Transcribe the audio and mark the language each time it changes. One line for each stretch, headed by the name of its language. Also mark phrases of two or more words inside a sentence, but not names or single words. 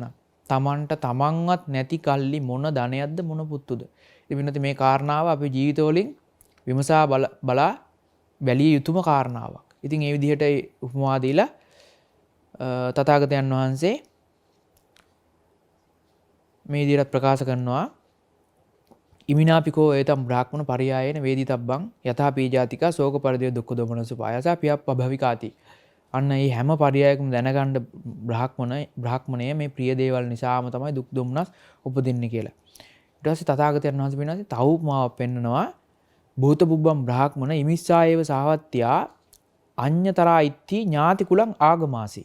Sinhala: තමන්ට තමන්වත් නැති කල්ලි මොන ධනයක්ද මොන පුත්තුද? ඉතින් මේ කාරණාව අපේ ජීවිතවලින් විමසා බලා බැලිය යුතුම කාරණාවක්. ඉතින් ඒ විදිහට උපමා දීලා තථාගතයන් වහන්සේ මේ විදිහට ප්‍රකාශ කරනවා
Pali: ඉමිනාපිකෝ ඒතම් බ්‍රාහ්මණ පරයයන වේදිතබ්බං යථා පීජාතිකා ශෝක පරිදේව දුක්ඛ දෝමනස පායසා පියප්පභවිකාති.
Sinhala: අන්න මේ හැම පරයයකම දැනගන්න බ්‍රාහ්මණය මේ ප්‍රිය දේවල් නිසාම තමයි දුක් දුම්නස් උපදින්නේ කියලා. ඊට පස්සේ තථාගතයන් වහන්සේ වෙනවාසේ තව උපමාවක් පෙන්නනවා
Pali: භූත බුබ්බම් බ්‍රාහ්මණ ඉමිස්සායේව සාවත්ත්‍යා අඤ්ඤතරා ඉත්ති ඥාති කුලං ආගමාසි.